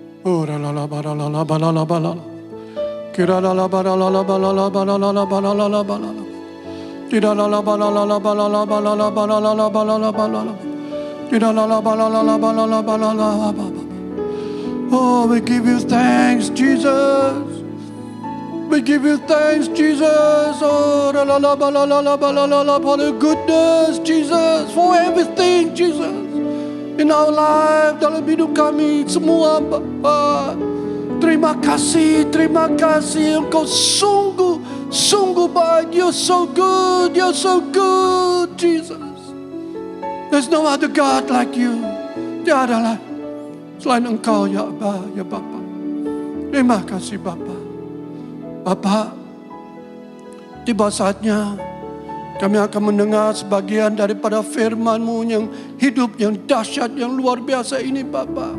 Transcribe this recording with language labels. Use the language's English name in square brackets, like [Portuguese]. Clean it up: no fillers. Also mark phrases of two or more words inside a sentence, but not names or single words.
[English] Oh, la la la ba la la la ba la la ba la la. Kira la la ba la la la ba la la ba la la la ba la la la ba la la. Kira la la ba la la la ba la la ba la la ba la la la ba la la ba la la. Kira la la ba la la la ba la la ba la la ba ba. Oh, we give you thanks, Jesus. We give you thanks, Jesus. Oh, la la la ba la la ba la la la, for the goodness, Jesus, for everything, Jesus. In our life, [Indonesian] dalam hidup kami semua, Bapa. Terima kasih, Engkau sungguh baik. [English] You're so good, Jesus. There's no other God like you. [Indonesian] Tiada lah selain Engkau, ya Abba, ya Bapa. Terima kasih, Bapa. Bapa, tiba saatnya kami akan mendengar sebagian daripada firman-Mu yang hidup, yang dahsyat, yang luar biasa ini, Bapa.